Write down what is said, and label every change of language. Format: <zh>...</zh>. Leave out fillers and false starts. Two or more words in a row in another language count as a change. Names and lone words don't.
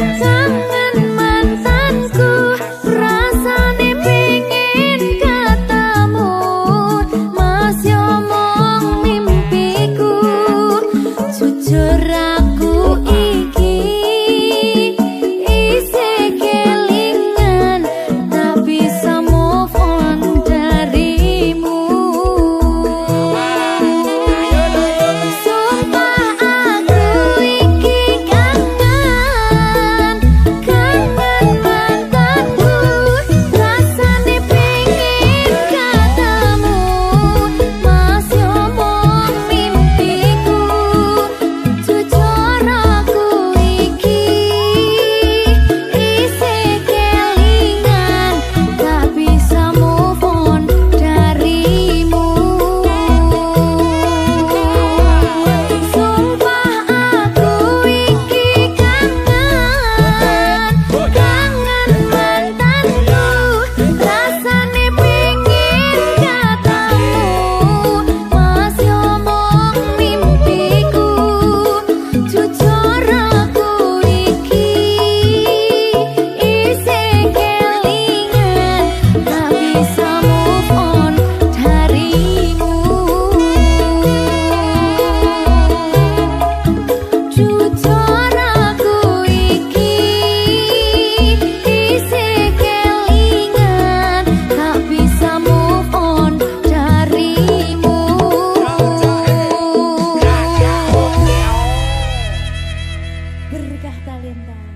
<jv>mantanku rasane pengen ketemu mas yo mong mimpiku jujur aku iki isih kelingan tak bisa</jv> <en>move on</en> <jv>darimu sumpah aku iki kangen mantanku rasane pengen ketemu mas yo mong mimpiku jujur aku iki isih kelingan tak bisa</jv> <en>move on</en> <jv>darimu sumpah aku iki kangen mantanku rasane pengen ketemu mas yo mong mimpiku jujur aku iki isih kelingan tak bisa</jv> <en>move on</en> <jv>darimu jujur aku iki isih kelingan tak bisa</jv> <en>move on</en> <jv>darimu berkah talenta</jv>